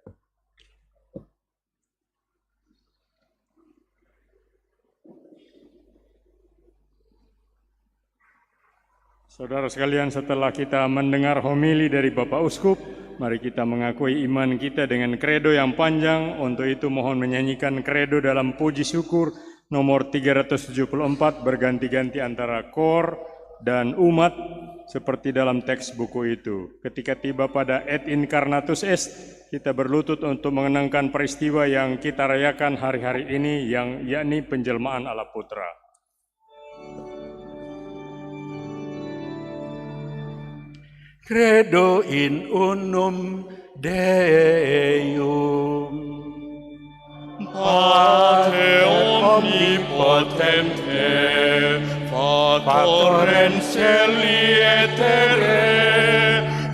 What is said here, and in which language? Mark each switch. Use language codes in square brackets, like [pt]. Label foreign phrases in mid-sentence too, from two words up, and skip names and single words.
[id] Saudara sekalian, setelah kita mendengar homili dari Bapak Uskup, mari kita mengakui iman kita dengan kredo yang panjang. Untuk itu mohon menyanyikan kredo dalam puji syukur nomor 374 berganti-ganti antara kor dan umat seperti dalam teks buku itu. Ketika tiba pada [la] et incarnatus est, [id] kita berlutut untuk mengenangkan peristiwa yang kita rayakan hari-hari ini, yang yakni penjelmaan Allah Putra. [la] Credo in unum Deum, Pater omnipotente, Factor in celi et terre,